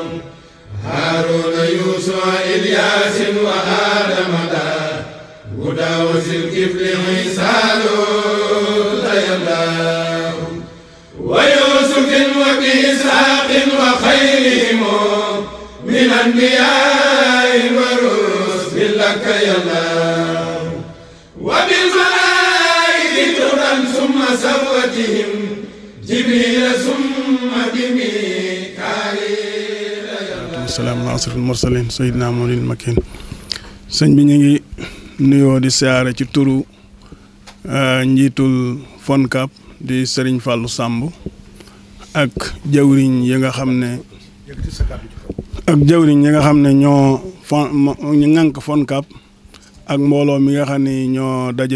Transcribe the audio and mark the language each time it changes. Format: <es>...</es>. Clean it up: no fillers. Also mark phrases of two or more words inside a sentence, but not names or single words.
<ar>هارون يوسف إلياس وآدم هدى وذي عيسى يا الله ويوسف وبإسحاق وخيرهم من الأنبياء والرسل لك يا الله وبالملائكة طرا ثم سوتهم جبريل ثم بميكائيل يا الله والسلام على أشرف المرسلين سيدنا محمد المكين</ar> <wo>sëñ bi ñu ngi nuyoo di siyaare ci turu njiitul FONCAB di Serigne Fallou Samb ak jawriñ yi nga xam ne ñu ŋànk FONCAB ak mbooloo mi nga xam ne ñoo daje</wo>